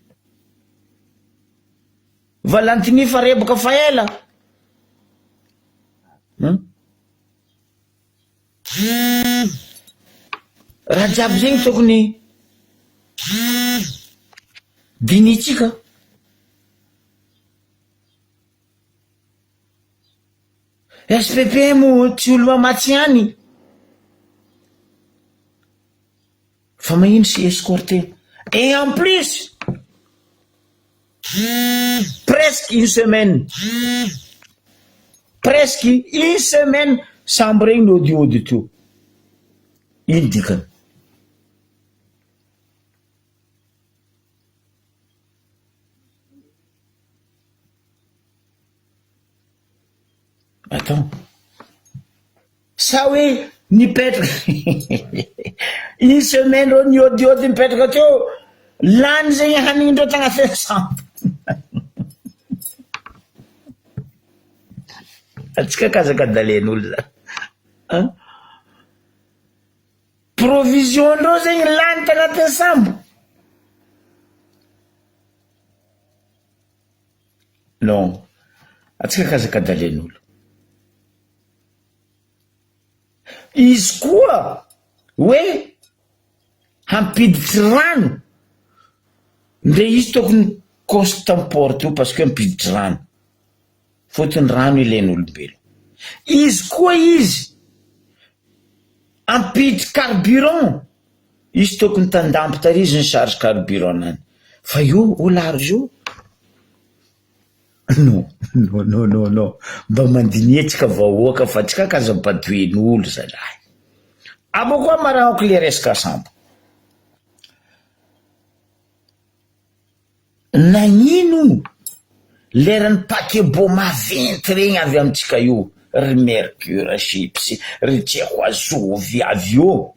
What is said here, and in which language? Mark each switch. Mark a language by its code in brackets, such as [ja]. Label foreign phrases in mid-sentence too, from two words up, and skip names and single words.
[mg] valantini fa rebaka fa ela raha jiaby zegny tokony dinitsika SPPM tsy olo mamatsy any fa magnino sy [fr] escorté et en plus presque une semaine [mg] sambo regny no odiody teo. Ino dikany? Attends. Sa hoe nipetraka [fr] une semaine [mg] ro niodiody mipetraka teo lany zegny hanindreo tagnaty sambo. Atsika kazakadalen'olo za provision ndreo zegny lany tagnaty sambo. Non, atsika kazakadalen'olo. Izy koa hoe hampiditry rano ndre izy tokony constamport io parce que hampiditry rano fotony rano ilain'olombelo. Izy koa izy hampiditry carburant izy tokony tandampy tary izy ny [fr] charge carburant [mg] nany. Fa io [fr] au large [mg] io [fr] non non non non non [mg] mba mandinietsika vahoaka fa tsika kazampatoen'olo zalahy. Abo koa marahako le resaka sambo. Nagnino leran'ny paquebot maventy regny avy amitsika io, ry Mercure chips, ry Tchekoazovy avion.